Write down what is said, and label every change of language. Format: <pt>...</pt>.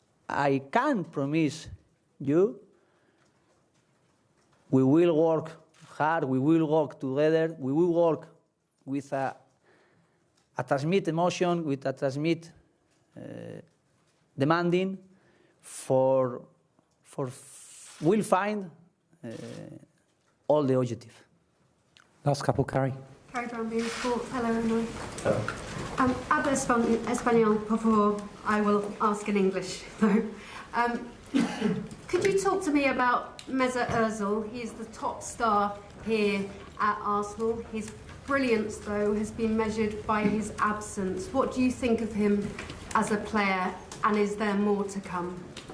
<en>I can promise you, we will work hard, we will work together, we will work with a transmit emotion, with a transmit demanding we'll find all the objective. Last couple, Carrie. Carrie Brown, Bean Sport. Hello, Unai.</en> <es>Habla español, por favor.</es> <en>I will ask in English, though. Could you talk to me about Mesut Ozil? He's the top star here at Arsenal. His brilliance, though, has been measured by his absence. What do you think of him as a player, and is there more to come?</en>